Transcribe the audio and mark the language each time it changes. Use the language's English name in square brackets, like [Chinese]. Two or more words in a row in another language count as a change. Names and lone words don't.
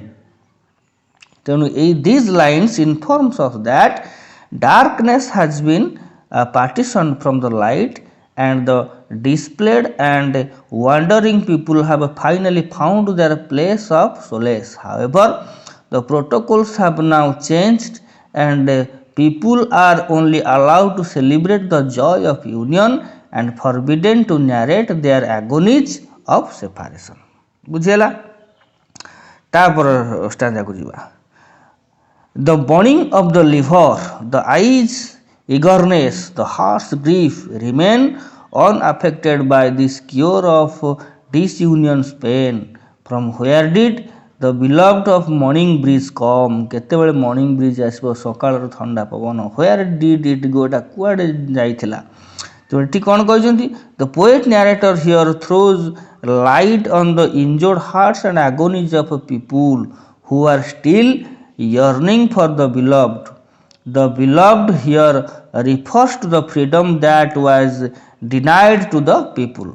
[English] ତେଣୁ these lines informs us that darkness has been partitioned from the light and the displayed and wandering people have finally found their place of solace. However, the protocols have now changed and people are only allowed to celebrate the joy of union and forbidden to narrate their agonies of separation. [Odia] ବୁଝିହେଲା? ତାपर ଷ୍ଟାଞ୍ଜାକୁ ଯିବା. [English] The burning of the liver, the eyes' eagerness, the heart's grief remain unaffected by this cure of disunion's pain. From where did the beloved of morning breeze come? [Odia] କେତେବେଳେ [English] morning breeze [Odia] ଆସିବ? ସକାଳର ଥଣ୍ଡା ପବନ. [English] Where did it go? [Odia] ଏଟା କୁଆଡ଼େ ଯାଇଥିଲା? ତ ଏଠି କ'ଣ କହିଛନ୍ତି? [English] The poet narrator here throws light on the injured hearts and agonies of people who are still yearning for the beloved. The beloved here refers to the freedom that was denied to the people.